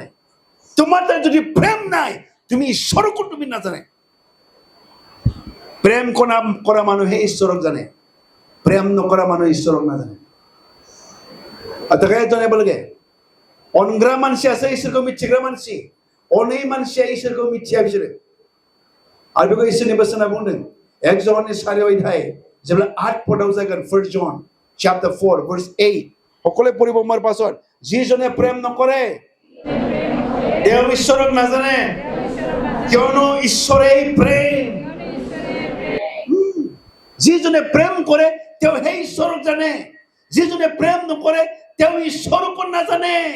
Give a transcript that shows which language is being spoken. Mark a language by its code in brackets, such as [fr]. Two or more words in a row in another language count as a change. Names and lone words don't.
[as] তোমাৰ তাত যদি প্ৰেম নাই, তুমি ঈশ্বৰকো তুমি নাজানে। প্ৰেম কৰা মানুহে ঈশ্বৰক জানে, প্ৰেম নকৰা মানুহ ঈশ্বৰক নাজানে। আৰু তাকে জানিব লাগে, [brx] অনগ্ৰা मानसि আছে ঈশ্বৰखौ मिथिग्रा मानसि, अनै मानसिया ঈশ্বरखौ मिथिया बिसोरो। आरो बेखौ इसोरनि बोसोना बुंदों 1 जन 4 अध्याय जेब्ला 8 पदआव जागोन, 1 जन [en] chapter 4 verse 8 [as] সকলোৱে পঢ়িব মোৰ পাছত। যিজনে প্ৰেম নকৰে তেওঁ ঈশ্বৰক নাজানে, কিয়নো ঈশ্বৰেই প্ৰেম। যিজনে প্ৰেম কৰে তেওঁহে ঈশ্বৰক জানে, যিজনে প্ৰেম নকৰে তেওঁ ঈশ্বৰকো নাজানে।